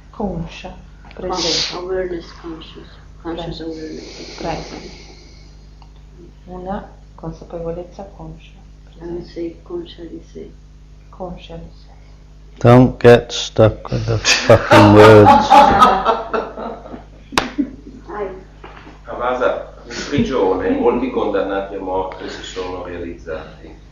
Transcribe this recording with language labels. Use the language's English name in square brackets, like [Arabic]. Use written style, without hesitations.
[Italian] Conscia, presente. [English] Awareness conscious. Conscious awareness. Present. [Italian] Una consapevolezza conscia. [English] I would say [Italian] conscia di sé. Conscia di sé. [English] Don't get stuck with the fucking words. [Italian] Avasa, in prigione molti condannati a morte si sono realizzati.